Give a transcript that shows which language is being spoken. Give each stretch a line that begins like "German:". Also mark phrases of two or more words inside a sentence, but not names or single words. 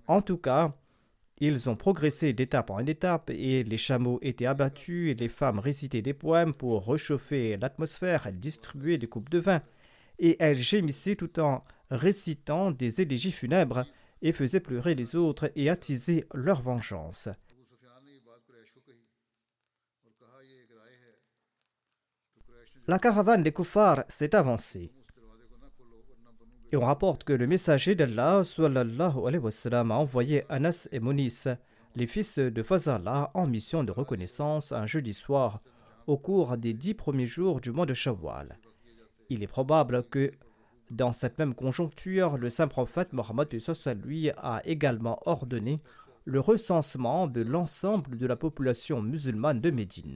French: En tout cas, Ils ont progressé d'étape en étape et les chameaux étaient abattus et les femmes récitaient des poèmes pour réchauffer l'atmosphère, elles distribuaient des coupes de vin et elles gémissaient tout en récitant des élégies funèbres et faisaient pleurer les autres et attisaient leur vengeance.
Urdu: ابو سفیان نے یہ بات قریش کو کہی اور کہا یہ ایک رائے ہے تو قریش نے
French: La caravane des kuffars s'est avancée.
Urdu: اس دروازے کو نہ کھولو ورنہ بنو
French: Et on rapporte que le messager d'Allah
Arabic: صلى الله عليه و سلم,
French: a envoyé Anas et Mounis, les fils de Fazala, en mission de reconnaissance un jeudi soir au cours des 10 premiers jours du mois de Shawwal. Il est probable que dans cette même conjoncture, le saint prophète Mohammed lui a également ordonné le recensement de l'ensemble de la population musulmane de Médine.